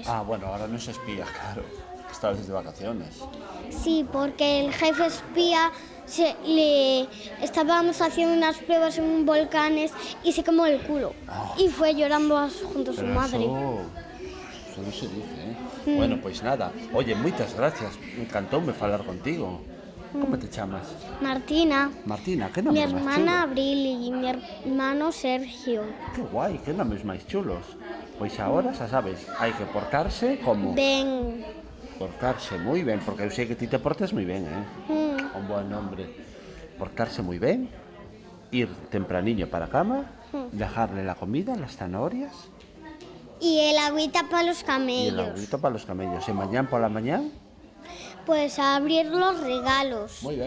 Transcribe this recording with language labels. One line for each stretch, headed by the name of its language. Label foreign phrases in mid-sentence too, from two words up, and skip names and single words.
Galician: Bueno, ahora non se espía, claro.
Spanish: Estabas de vacaciones. Sí, porque el jefe espía estábamos haciendo unas pruebas en volcanes y se quemó el culo. Y fue llorando junto a su madre.
Galician: Eso non se dice, ¿eh? Bueno, pois nada. Oye, moitas gracias. Encantoume falar contigo. Como te chamas? Martina, Martina, que
Spanish: mi
Galician: nomes máis
Spanish: hermana
Galician: chulos?
Spanish: Abril y mi hermano Sergio.
Galician: Que guai, que nomes máis chulos. Pois agora, xa sabes, hai que portarse como... Ven. Portarse moi ben, porque eu sei que ti te portas moi ben, ¿eh?
Spanish: Un buen nombre.
Galician: Portarse moi ben, ir tempraniño para a cama,
Spanish: dejarle la comida, las zanahorias Y el agüita para los y el camellos. agüito para los camellos.
Galician: E mañán pola mañán,
Spanish: Pues a abrir los regalos.
Galician: moi ben.